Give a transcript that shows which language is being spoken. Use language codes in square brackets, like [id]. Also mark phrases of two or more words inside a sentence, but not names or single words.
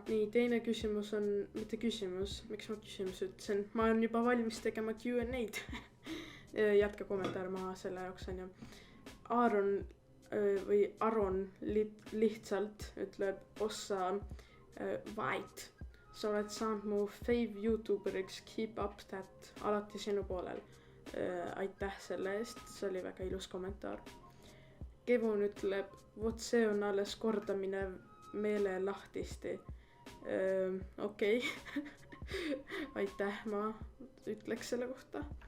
[et] Nii, teine küsimus on, mitte küsimus, miks ma küsimus ütlesin, ma olen juba valmis tegema Q&A'd. Jätka kommentaar maha selle jaoks on ju. Aron lihtsalt ütleb Ossa White. Sa oled saanud mu fave YouTuberiks, [en] keep up that, [et] alati sinu poolel. Aitäh selle eest, see oli väga ilus kommentaar. Kevon ütleb, vot see on alles kordamine meelelahtisti. Okei. Aitäh, ma ütleks selle kohta.